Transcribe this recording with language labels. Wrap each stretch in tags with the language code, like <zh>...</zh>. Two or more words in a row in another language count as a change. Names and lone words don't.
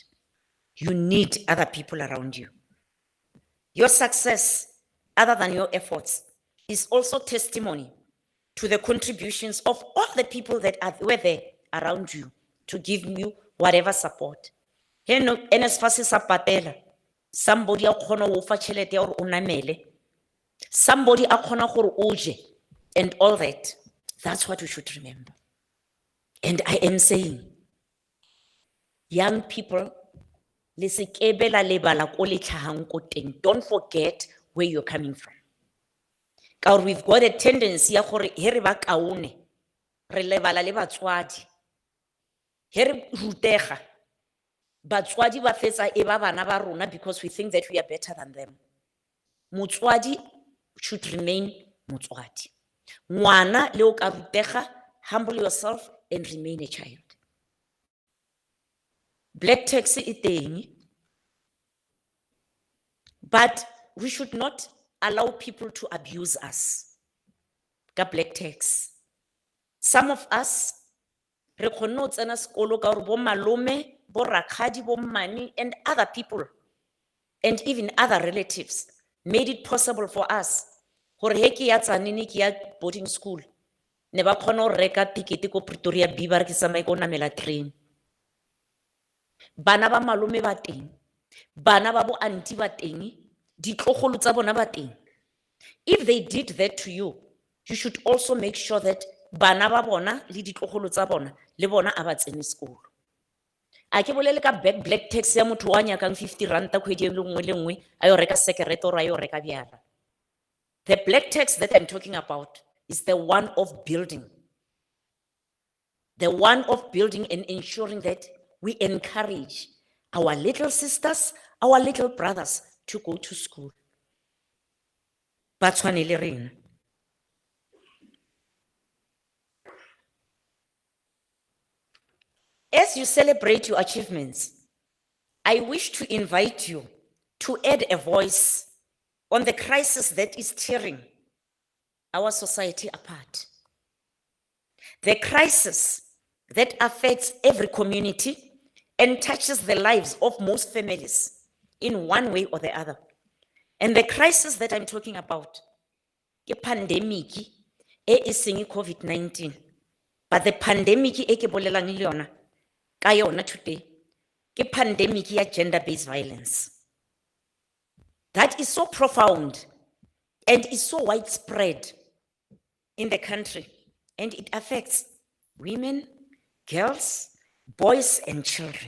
<en>You need other people around you. Your success, other than your efforts, is also testimony to the contributions of all the people that were there around you to give you whatever support.</en> <nso>Somebody a kgona go fa tšhelete ya gore o namele. Somebody a kgona gore o je,</nso> <en>and all that. That's what we should remember. And I am saying, young people, don't forget where you're coming from. Because we've got a tendency</en> <nso>ya gore he re ba kaone re lebala le batswadi. He re rutega batswadi ba fetsa e ba bana ba rona</nso> <en>because we think that we are better than them. Motswadi should remain motswadi.</en> <nso>Ngwana le o ka rutega,</nso> <en>humble yourself and remain a child. Black taxi</en> <nso>e teng,</nso> <en>but we should not allow people to abuse us.</en> <nso>Ka</nso> <en>black tax. Some of us</en> <nso>re kgonne o tsena sekolo ka gore bo malome, bo rakgadi, bo mmane,</nso> <en>and other people, and even other relatives, made it possible for us</en> <nso>gore he ke ya tsanini ke ya</nso> <en>boarding school</en> <nso>ne ba kgona go reka ticket ko Pretoria B ba re ke tsamaye ko namela train. Bana ba malome ba teng, bana ba bo auntie ba teng, ditlogolo tsa bona ba teng.</nso> <en>If they did that to you, you should also make sure that</en> <nso>bana ba bona le ditlogolo tsa bona le bona a ba tsene sekolo. A ke bolele ka black tax ya motho wa nyakang 50 ranta kgwedi e nngwe le nngwe a yo reka sekerete or a yo reka biara.</nso> <en>The black tax that I'm talking about is the one of building. The one of building and ensuring that we encourage our little sisters, our little brothers to go to school.</en> <nso>Ba tshwane le rena.</nso> <en>As you celebrate your achievements, I wish to invite you to add a voice on the crisis that is tearing our society apart. The crisis that affects every community and touches the lives of most families in one way or the other. And the crisis that I'm talking about, a pandemic, is COVID-19. But the pandemic</en> <nso>e ke bolelang le yona ka yona today, ke pandemic ya</nso> <en>gender-based violence. That is so profound and is so widespread in the country, and it affects women, girls, boys, and children.</en>